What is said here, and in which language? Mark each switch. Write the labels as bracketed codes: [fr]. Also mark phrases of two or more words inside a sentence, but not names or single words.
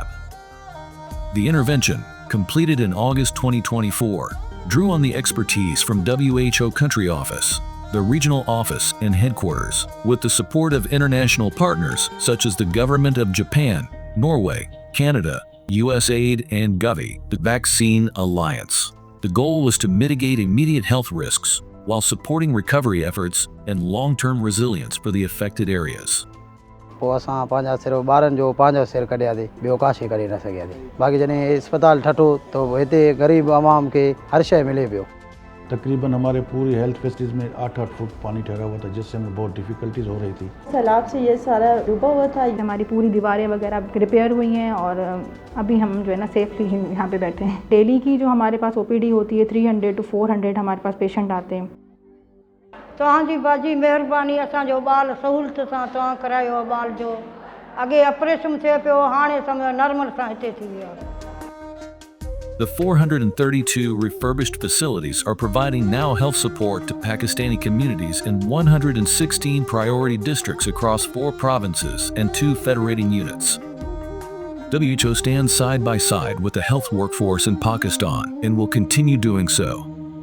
[en] The intervention, completed in August 2024, drew on the expertise from WHO Country Office, the regional office and headquarters, with the support of international partners such as the government of Japan, Norway, Canada, USAID, and Gavi, the Vaccine Alliance. The goal was to mitigate immediate health risks while supporting recovery efforts and long-term resilience for the affected areas. [sd] पोइ असां पंहिंजा सिर्फ़ु ॿारनि जो पंहिंजो सिर कढियासीं, ॿियो का शइ करे न सघियासीं। बाक़ी जॾहिं इस्पताल ठठो तो हिते ग़रीब आवाम खे हर शइ मिले पियो। [ur] تقریباً ہمارے پوری ہیلتھ فیسلٹیز میں 8-8 فٹ پانی ٹھہرا ہوا تھا، جس سے ہمیں بہت ڈفیکلٹیز ہو رہی تھی. سیلاب سے یہ سارا ڈوبا ہوا تھا، ہماری پوری دیواریں وغیرہ ریپیئر ہوئی ہیں اور ابھی ہم جو ہے نا سیفلی یہاں پے بیٹھے ہیں. ڈیلی کی جو ہمارے پاس او پی ڈی ہوتی ہے 300 to 400 ہمارے پاس پیشنٹ آتے ہیں. [sd] तव्हांजी बाजी महिरबानी, असांजो ॿार सहूलियत सां तव्हां करायो ॿार जो। अॻे ऑपरेशन थिए पियो, हाणे सम्झो नॉर्मल सां हिते थी वियो। [en] The 432 refurbished facilities are providing now health support to Pakistani communities in 116 priority districts across 4 provinces and 2 federating units. WHO stands side by side with the health workforce in Pakistan and will continue doing so.